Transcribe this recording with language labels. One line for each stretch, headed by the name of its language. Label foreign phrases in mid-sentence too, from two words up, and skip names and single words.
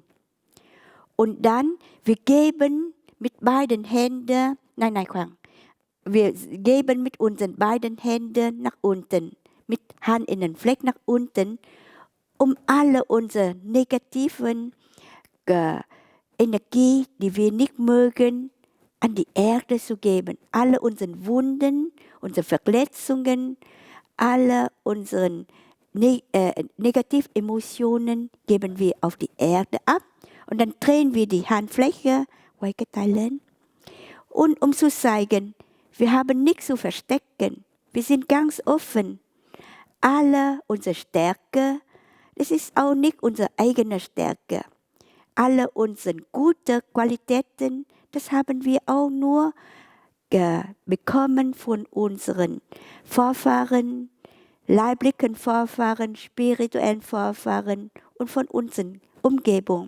German: Und dann, wir geben mit beiden Händen, wir geben mit unseren beiden Händen nach unten, mit Handinnenfleck nach unten, um alle unsere negativen Energie, die wir nicht mögen, an die Erde zu geben. Alle unsere Wunden, unsere Verletzungen, alle unsere Negativemotionen geben wir auf die Erde ab. Und dann drehen wir die Handfläche,
Vietnamese: quay cái tay lên.
German: Und um zu zeigen, wir haben nichts zu verstecken. Wir sind ganz offen. Alle unsere Stärke, das ist auch nicht unsere eigene Stärke. Alle unsere guten Qualitäten, das haben wir auch nur bekommen von unseren Vorfahren, leiblichen Vorfahren, spirituellen Vorfahren und von unserer Umgebung.